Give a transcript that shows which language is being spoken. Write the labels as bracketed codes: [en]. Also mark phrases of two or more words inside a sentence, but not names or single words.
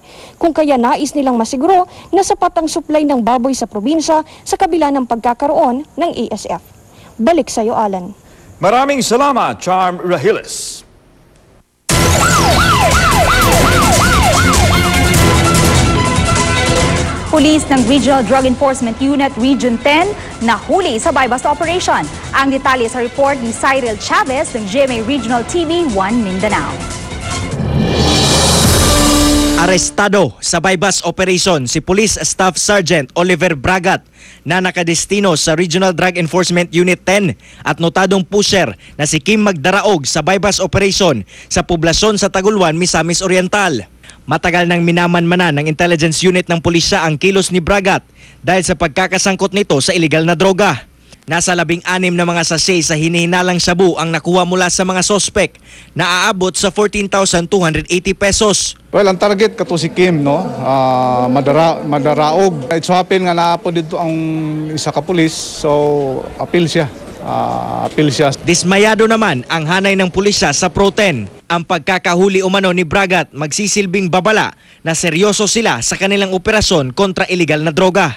[tl] Kung kaya nais nilang masiguro na sapat ang supply ng baboy sa probinsya sa kabila ng pagkakaroon ng ASF. Balik sa iyo, Alan. Maraming salamat, Charm Rahiles. Pulis ng Regional Drug Enforcement Unit Region 10 nahuli sa [en] buy-bust operation. [tl] Ang detalye sa report ni Cyril Chavez ng GMA Regional TV 1 Mindanao. Arestado sa [en] buy-bust operation [tl] si Police Staff Sergeant Oliver Bragat na nakadestino sa Regional Drug Enforcement Unit 10 at notadong pusher na si Kim Magdaraog sa [en] buy-bust operation [tl] sa poblasyon sa Taguluan, Misamis Oriental. Matagal nang minamanmanan ng [en] intelligence unit [tl] ng pulisya ang kilos ni Bragat dahil sa pagkakasangkot nito sa illegal na droga. Nasa 16 na mga sachet sa hinihinalang shabu ang nakuha mula sa mga sospek na aabot sa 14,280 pesos. [ceb] Well, ang target kato si Kim, no? Madaraog. [en] It so happen [ceb] nga naapo dito ang isa ka pulis, so appeal siya. appeal siya. [tl] Dismayado naman ang hanay ng pulisya sa Pro-10. Ang pagkakahuli umano ni Bragat magsisilbing babala na seryoso sila sa kanilang operasyon kontra illegal na droga.